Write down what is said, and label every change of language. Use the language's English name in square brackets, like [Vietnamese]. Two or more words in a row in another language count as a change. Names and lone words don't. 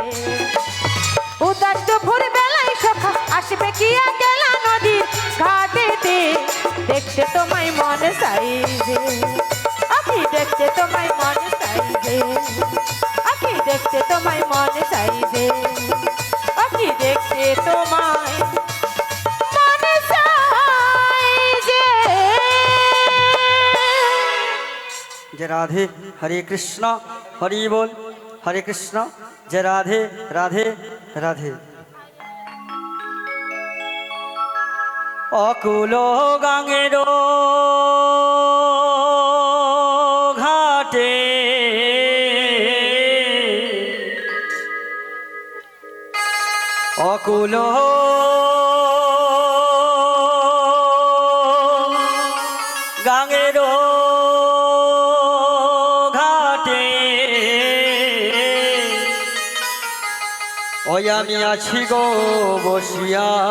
[Bangla] উদাস দুপুর বেলায় সখা আসবে কি একলা নদীর ঘাটেতে, দেখতে তোমায় মনে চাইছে, ও কি দেখতে তোমায় মনে চাইছে, ও কি দেখতে তোমায় মনে চাইছে, ও কি দেখতে তোমায় মনে চাইছে। [Hindi] जय राधे, हरे कृष्णा हरि बोल, हरे कृष्णा, जय राधे राधे राधे। [Bangla] অকুল গাঙের ঘাটে অকুল গাঙের ঘাটে ওই আমি আছি গো বসিয়া,